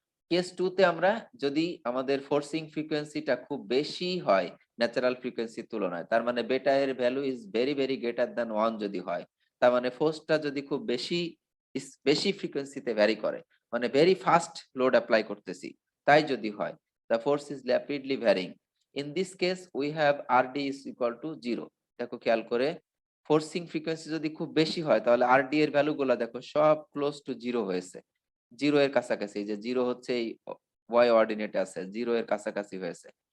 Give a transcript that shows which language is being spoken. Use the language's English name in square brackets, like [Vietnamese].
[Bangla] Case 2 তে আমরা যদি আমাদের ফোর্সিং ফ্রিকোয়েন্সিটা খুব বেশি হয় ন্যাচারাল ফ্রিকোয়েন্সির তুলনায়, তার মানে বেটা এর value is very greater than 1 যদি হয়, তার মানে ফোর্সটা যদি খুব বেশি বেশি ফ্রিকোয়েন্সিতে ভ্যারি করে, মানে ভেরি ফাস্ট লোড অ্যাপ্লাই করতেছি, তাই যদি হয়, [English] The force is rapidly varying, In this case we have RD is equal to 0. [Bangla] দেখো খেয়াল করে ফোর্সিং ফ্রিকোয়েন্সি যদি খুব বেশি হয় তাহলে RD এর ভ্যালু গুলা দেখো সব ক্লোজ টু 0 হয়েছে, 0 এর কাছাকাছি, যে 0 হচ্ছে এই y অর্ডিনেটে আছে, 0 এর কাছাকাছি হয়েছে।